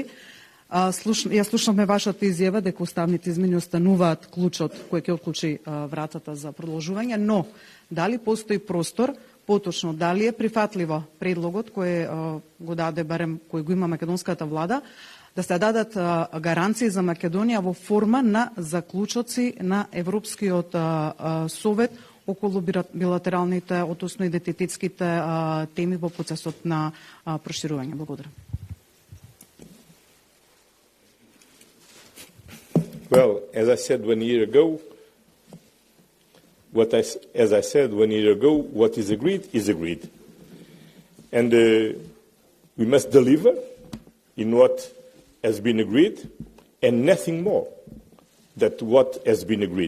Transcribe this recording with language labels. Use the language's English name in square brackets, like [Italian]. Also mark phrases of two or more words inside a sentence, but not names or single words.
[Macedonian] Ја слушнавме вашата изјава дека уставните измени остануваат клучот кој ќе отклучи вратата за продолжување, но дали постои простор, поточно дали е прифатливо предлогот кој го даде барем кој го има македонската влада, да се дадат гаранции за Македонија во форма на заклучоци на Европскиот совет околу билатералните, односно идентитетските теми во процесот на проширување. Благодарам. [English] Well, as I said 1 year ago, what is agreed is agreed. And we must deliver in what has been agreed and nothing more than what has been agreed.